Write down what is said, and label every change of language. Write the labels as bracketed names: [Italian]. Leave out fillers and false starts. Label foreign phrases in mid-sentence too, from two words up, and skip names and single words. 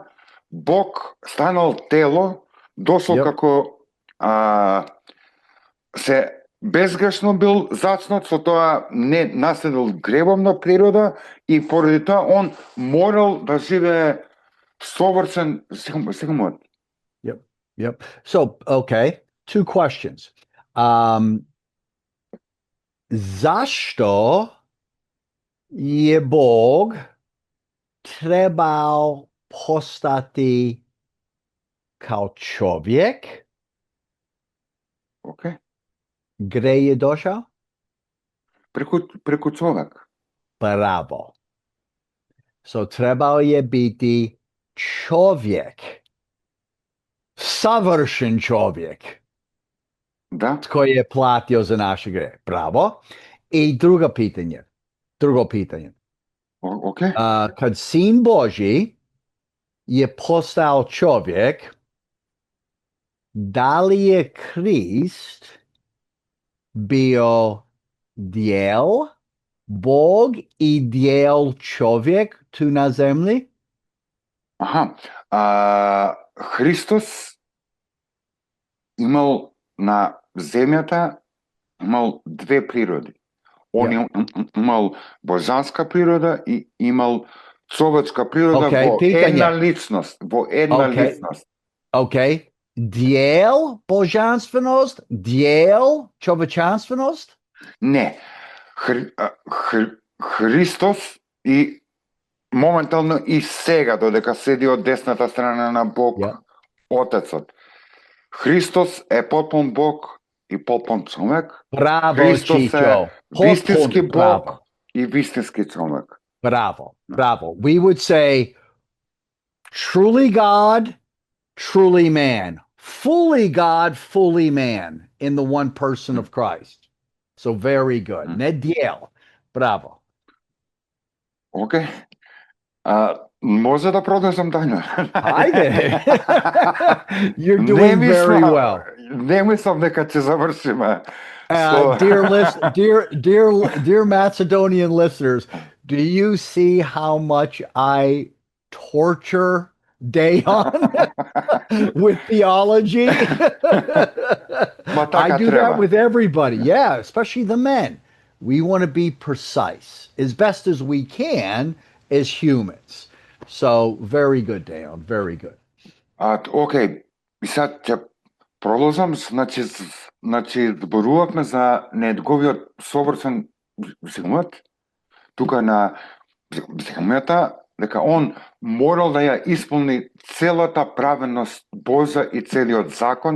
[Macedonian] Бог станал тело, дошол како се безгрешно бил зачнат, со тоа не наследил гревовна природа и поради тоа он морал да живее совршен секумот. [English] Yep. So, okay, two questions. [Croatian] Zašto je Bog trebao postati kao čovjek? Okay. Gde je došao? [Macedonian] Преку човек. [Croatian] Bravo. So trebao je biti čovjek. Savršen čovjek. [Macedonian] Да. [Croatian] Koji je platio za naše grehe. Bravo. I drugo pitanje. Okay. Kad Sin Božji je postao čovjek, da li je Krist bio dijel Bog i dijel čovjek tu na zemlji? [Macedonian] Христос имал на земјата две природи. Он имал божанска природа и имал човечка природа во една личност. Океј. [Croatian] Dijel božanstvenost, dijel човечанственост? [Macedonian] Не. Христос и моментално и сега, додека седи од десната страна на Бог, Отецот. Христос е потпун Бог и потпун човек. Браво, Христос Чичо. е вистински Бог и вистински човек. [English] Bravo. We would say truly God, truly man. Fully God, fully man in the one person of Christ. So very good. [Croatian] Ne dijel. Bravo. [Macedonian] Okay. Може да продолжам дања. Ајде. [English] You're doing very well. [Macedonian] Не мислам дека ќе завршиме. [English] Dear Macedonian listeners, do you see how much I torture Dejan with theology? I do that with everybody. Yeah, especially the men. We want to be precise as best as we can as humans. So, very good, Dejan. Very good. [Macedonian] Океј, сега ќе продолжам, значи зборувавме за неговиот совршен живот, тука на земјата, дека он морал да ја исполни целата праведност Божја и целиот закон.